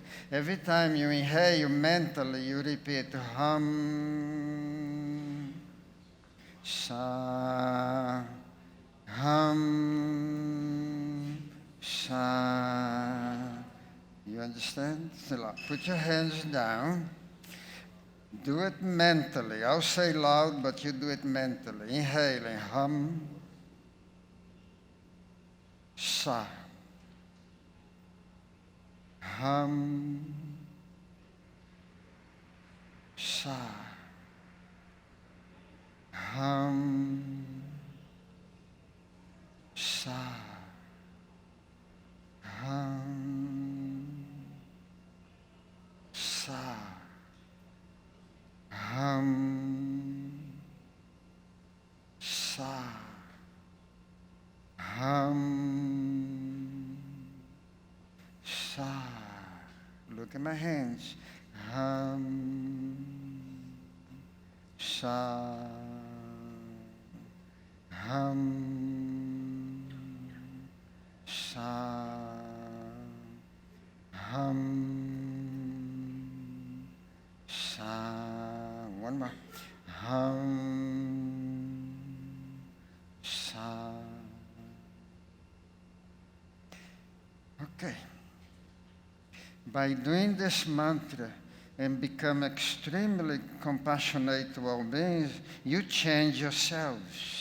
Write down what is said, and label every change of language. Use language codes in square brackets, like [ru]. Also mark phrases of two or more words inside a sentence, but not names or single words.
[en] Every time you inhale, you mentally, you repeat [sa] Hum, Sa, Hum, Sa. [en] You understand? Put your hands down. Do it mentally. I'll say loud, but you do it mentally. Inhaling, [sa] hum, sa, hum, sa, hum, sa, hum, sa, hum, sa, hum, sa. [en] Look at my hands. [sa] Hum, sa, hum, sa, hum, sa. [en] One more. [sa] Hum, sa. [en] Okay. By doing this mantra and become extremely compassionate to all beings, you change yourselves.